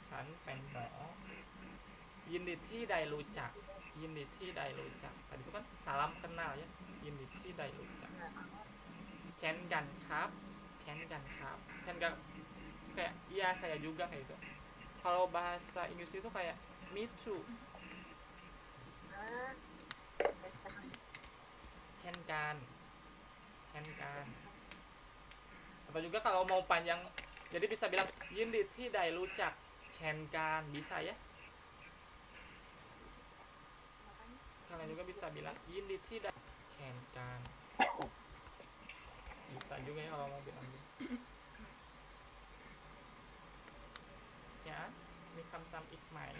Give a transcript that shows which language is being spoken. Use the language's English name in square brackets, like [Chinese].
[Thai] ฉันเป็นหมอ ยินดีที่ได้รู้จัก ยินดีที่ได้รู้จัก [Indonesian] tadi itu kan salam kenal ya. [Thai] ยินดีที่ได้รู้จัก เช่นกันครับ เช่นกันครับ เช่นกัน [Indonesian] kayak iya saya juga kayak itu. Kalau bahasa Inggris itu kayak [English] me too. [Thai] เช่นกัน เช่นกัน [Indonesian] atau juga kalau mau panjang jadi bisa bilang [Thai] ยินดีที่ได้รู้จัก เช่นกัน [Indonesian] bisa ya. Kalian juga bisa bilang [Thai] ยินดีที่ได้ เช่นกัน [Indonesian] bisa juga ya kalau mau bilang gitu. [Thai] Ya,มีคำศัพท์อีกไหม